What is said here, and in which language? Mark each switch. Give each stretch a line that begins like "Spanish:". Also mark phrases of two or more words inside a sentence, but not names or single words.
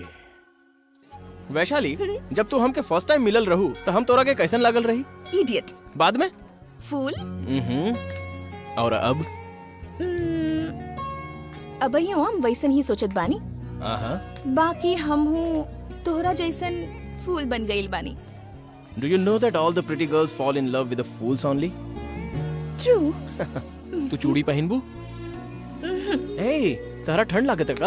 Bhojpuri: वैशाली, जब तू हमके
English: first time
Bhojpuri: मिलल रहू तो हम तोरा के कैसन लागल रही? इडियट। बाद में फूल। और अब अब हम वैसन ही सोचत बानी। बाकी हम हूँ तोहरा जैसन फूल बन गईल बानी।
English: Do you know that all the pretty girls fall in love with the fools only? True.
Bhojpuri: तू चूड़ी पहनबू? ए, तारा ठंड लागत है का?